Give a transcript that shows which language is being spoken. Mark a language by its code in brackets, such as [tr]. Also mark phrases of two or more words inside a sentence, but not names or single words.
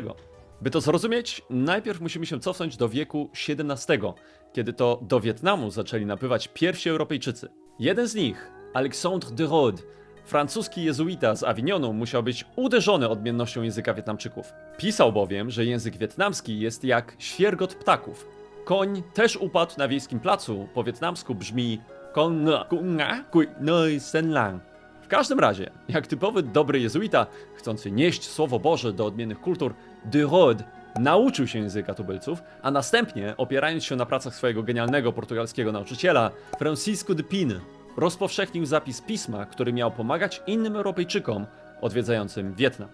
[pl] By to zrozumieć, najpierw musimy się cofnąć do wieku XVII, kiedy to do Wietnamu zaczęli napływać pierwsi Europejczycy. Jeden z nich, Alexandre de Rhodes, francuski jezuita z Avignonu, musiał być uderzony odmiennością języka Wietnamczyków. Pisał bowiem, że język wietnamski jest jak świergot ptaków. Koń też upadł na wiejskim placu, po wietnamsku brzmi [vi] Con ngựa cũng ngã quỵ nơi sân làng. [pl] W każdym razie, jak typowy dobry jezuita, chcący nieść Słowo Boże do odmiennych kultur, de Rhodes nauczył się języka tubylców, a następnie, opierając się na pracach swojego genialnego portugalskiego nauczyciela, Francisco de Pina, rozpowszechnił zapis pisma, który miał pomagać innym Europejczykom odwiedzającym Wietnam.